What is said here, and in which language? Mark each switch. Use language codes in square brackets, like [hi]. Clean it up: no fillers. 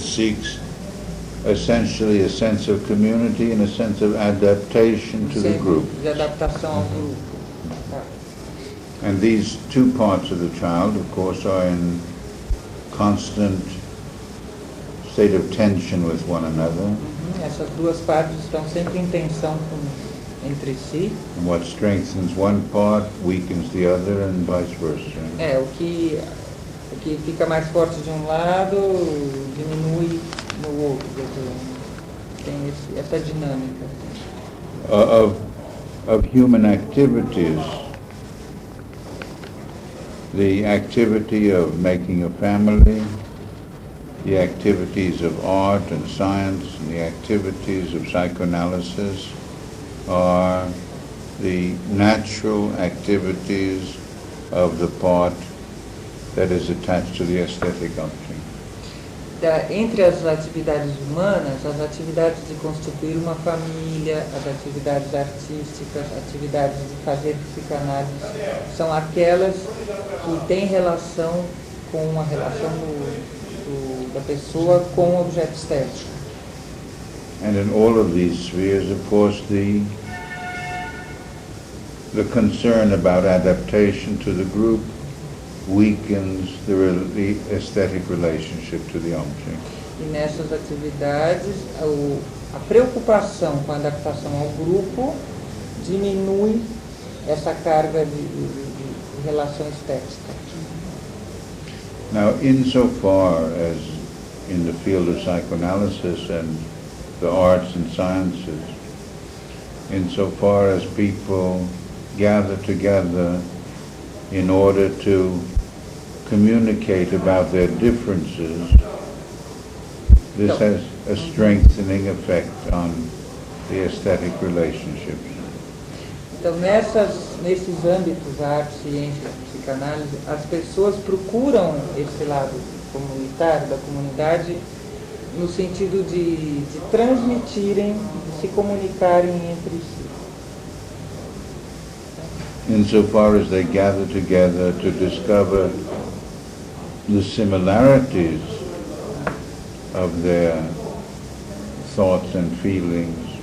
[en] seeks essentially a sense of community and a sense of adaptation to the group. [pt] De adaptação ao grupo. Tá. [en] And these two parts of the child, of course, are in constant state of tension with one another. [pt] Essas duas partes estão sempre em tensão entre si. [en] And what strengthens one part weakens the other and vice versa. [pt] O que fica mais forte de um lado diminui no outro. Tem essa dinâmica. [en] Of human activities, the activity of making a family, the activities of art and science, and the activities of psychoanalysis are the natural activities of the part that is attached to the aesthetic object. [pt] Entre as atividades humanas, as atividades de constituir uma família, as atividades artísticas, atividades de fazer psicanálise, são aquelas que têm relação com a relação da pessoa com o objeto estético. [en] And in all of these spheres, of course, the concern about adaptation to the group weakens the aesthetic relationship to the object. [pt] E nessas atividades, a preocupação com a adaptação ao grupo diminui essa carga de relação estética. [en] Now, insofar as in the field of psychoanalysis and the arts and sciences, insofar as people gather together in order to communicate about their differences, this has a strengthening effect on the aesthetic relationships. [pt] Então, nesses âmbitos, arte, ciência, psicanálise, as pessoas procuram esse lado comunitário, da comunidade, no sentido de transmitirem, de se comunicarem entre si. [en] Insofar as they gather together to discover the similarities of their thoughts and feelings.